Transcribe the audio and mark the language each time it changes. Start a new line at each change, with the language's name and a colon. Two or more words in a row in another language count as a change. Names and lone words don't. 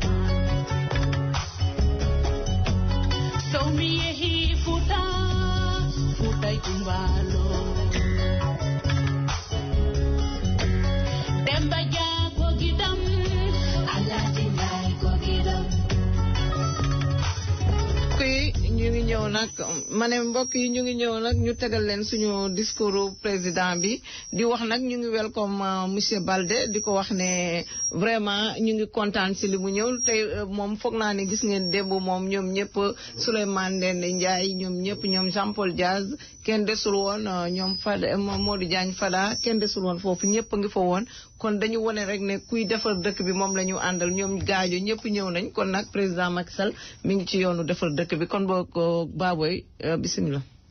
Fula: So mi yehi futa ikumbalo Demba ja kogidam Alatinai kogidam
Wolof: ñu ngi ñëw nag ma ne mbokk yi ñu ngi ñëw nag ñu tegal leen suñu discours président bi di wax nag ñu ngi welcome monsieur Balde di ko wax ne vraiment ñu ngi kontaan si li mu ñëw tey moom foog naa ne gis ngeen démb moom ñoom ñëpp Souleymane Ndéné Ndiaye ñoom ñëpp ñoom Jean Paul Diaz kenn desul woon ñoom Fada Modou Diagne Fada kenn desul woon foofu ñëpp a ngi fa woon kon dañu wone rek ne kuy defar dëkk bi moom la ñu àndal ñoom gaajo ñëpp ñëw nañ kon nag président Macky Sall mi ngi ci yoonu defar dëkk bi kon boo ko Baboy bisimilah.